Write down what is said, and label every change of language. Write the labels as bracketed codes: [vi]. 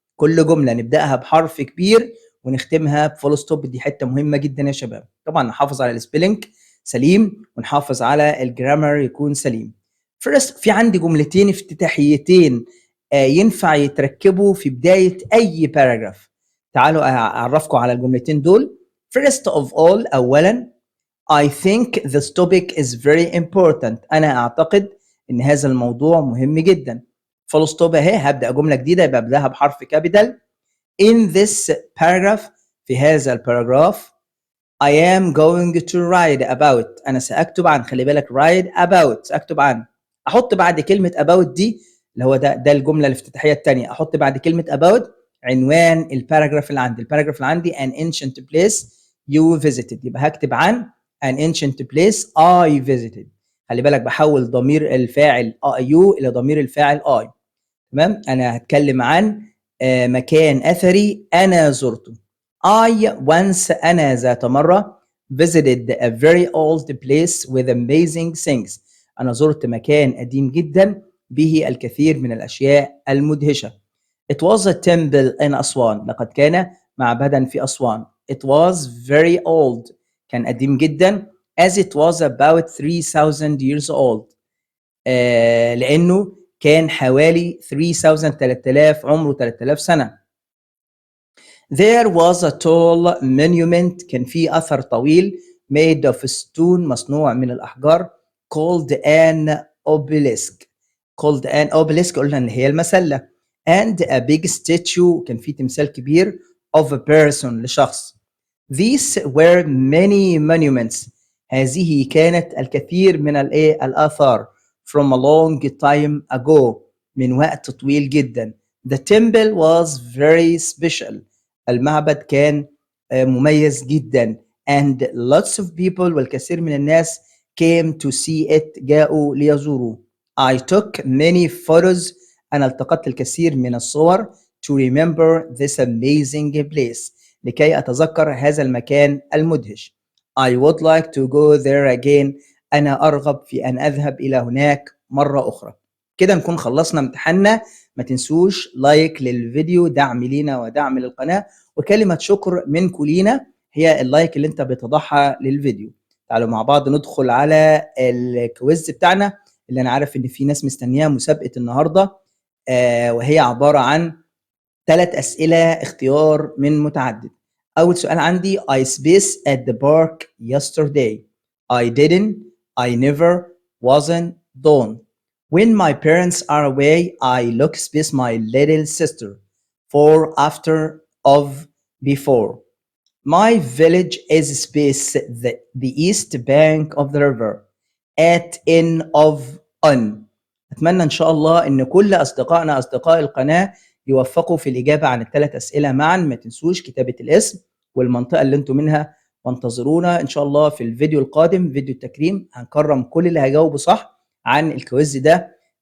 [ar] كل جمله نبداها بحرف كبير ونختمها بفول ستوب، دي حته مهمه جدا يا شباب. طبعا نحافظ على السبيلنج سليم ونحافظ على الجرامر يكون سليم. فيرست في عندي جملتين افتتاحيتين ينفع يتركبوا في بدايه اي باراجراف. تعالوا اعرفكم على الجملتين دول. [en] first of all، اولا I think this topic is very important. [ar] انا اعتقد ان هذا الموضوع مهم جدا. فول ستوب اهي، هبدا جمله جديده يبقى ابداها بحرف كابيتال. [en] in this paragraph، في هذا الباراجراف I am going to write about، انا ساكتب عن، خلي بالك write about ساكتب عن. [ar] احط بعد كلمه about دي اللي هو ده الجمله الافتتاحيه الثانيه، احط بعد كلمه about عنوان الباراجراف اللي عندي. [en] الباراجراف اللي عندي an ancient place you visited، يبقى هكتب عن an ancient place I visited. [ar] خلي بالك بحول ضمير الفاعل you الى ضمير الفاعل I. تمام، انا هتكلم عن مكان اثري انا زرته. [en] I once، انا ذات مره visited a very old place with amazing things. [ar] انا زرت مكان قديم جدا به الكثير من الاشياء المدهشه. [en] It was a temple in Aswan, لقد كان معبدا في Aswan. It was very old، كان قديم جدا. as it was about 3000 years old، لأنه كان حوالي 3000 عمره 3000 سنة. There was a tall monument، كان في أثر طويل made of stone، مصنوع من الأحجار، called an obelisk. [ar] called an obelisk قلنا إن هي المسلة. [en] and a big statue، كان في تمثال كبير of a person، لشخص. These were many monuments، هذه كانت الكثير من الآثار from a long time ago، من وقت طويل جدا. The temple was very special، المعبد كان مميز جدا. and lots of people، والكثير من الناس came to see it جاءوا ليزوروه. I took many photos أنا التقطت الكثير من الصور to remember this amazing place لكي أتذكر هذا المكان المدهش. I would like to go there again أنا أرغب في أن أذهب إلى هناك مرة أخرى. [ar] كده نكون خلصنا امتحاننا. ما تنسوش لايك للفيديو، دعم لينا ودعم للقناة، وكلمة شكر منكم لينا هي اللايك اللي انت بتضعها للفيديو. تعالوا مع بعض ندخل على الكويز بتاعنا اللي انا عارف ان في ناس مستنياه مسابقة النهاردة، وهي عبارة عن 3 أسئلة اختيار من متعدد. [en] أول سؤال عندي I space at the park yesterday. I didn't, I never, wasn't, don't. When my parents are away, I look space my little sister. For, after, of, before. My village is space the east bank of the river. At, in, of, on. [ar] أتمنى إن شاء الله إن كل أصدقائنا أصدقاء القناة يوفقوا في الإجابة عن ال3 أسئلة معا. ما تنسوش كتابة الاسم والمنطقة اللي انتم منها، وانتظرونا إن شاء الله في الفيديو القادم فيديو التكريم. هنكرم كل اللي هيجاوبوا صح عن الكويز ده.